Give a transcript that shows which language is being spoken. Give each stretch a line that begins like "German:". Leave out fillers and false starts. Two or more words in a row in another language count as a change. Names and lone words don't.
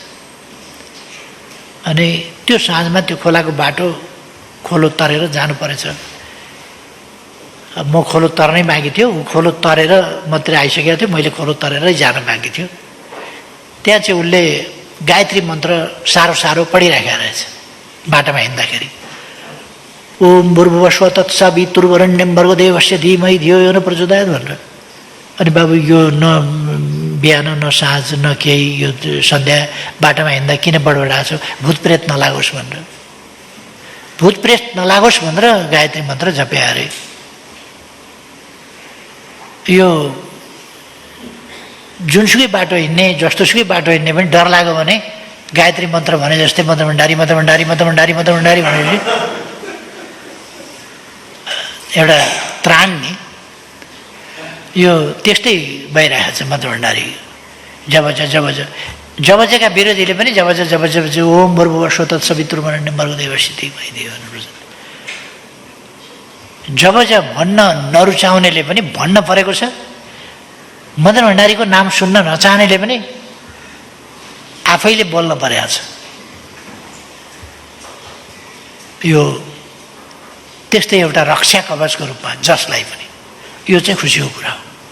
Nepali: अनि त्यो साँझमा त्यो खोलाको बाटो खोलो तरेर जानु परेछ। म खोलो तर्नै बाँकी थियो, ऊ खोलो तरेर मात्रै आइसकेको थियो, मैले खोलो तरेरै जान बाँकी थियो। त्यहाँ चाहिँ उसले गायत्री मन्त्र साह्रो साह्रो पढिराखेको रहेछ बाटोमा हिँड्दाखेरि।
Sanskrit: ओम भूर्भुवस्वः तत्सवितुर्वरेण्यं भर्गो देवस्य धीमहि धियो यो न प्रचोदयात् भनेर।
Nepali: अनि बाबु यो न बिहान न साँझ न केही, यो सन्ध्या बाटोमा हिँड्दा किन बडबडाएको छ, भूत प्रेत नलागोस् भनेर। भूत प्रेत नलागोस् भनेर गायत्री मन्त्र जपे अरे। यो जुनसुकै बाटो हिँड्ने, जस्तोसुकै बाटो हिँड्ने पनि डर लाग्यो भने गायत्री मन्त्र भने जस्तै मन्त्र भण्डारी मन्त्र भण्डारी मन्त्र भण्डारी मन्त्र भण्डारी भनेपछि एउटा त्राण नि यो त्यस्तै भइरहेको छ मन्त्र भण्डारी। जबजका विरोधीले पनि जब
Sanskrit: ओम भूर्भुवस्वः तत्सवितुर्वरेण्यं भर्गो देवस्य धीमहि धियो यो न प्रचोदयात्।
Nepali: जब भन्न नरुचाउनेले पनि भन्न परेको छ, मदन भण्डारीको नाम सुन्न नचाहनेले पनि आफैले बोल्न परेको छ। यो त्यस्तै एउटा रक्षा कवचको रूपमा जसलाई पनि, यो चाहिँ खुसीको कुरा हो।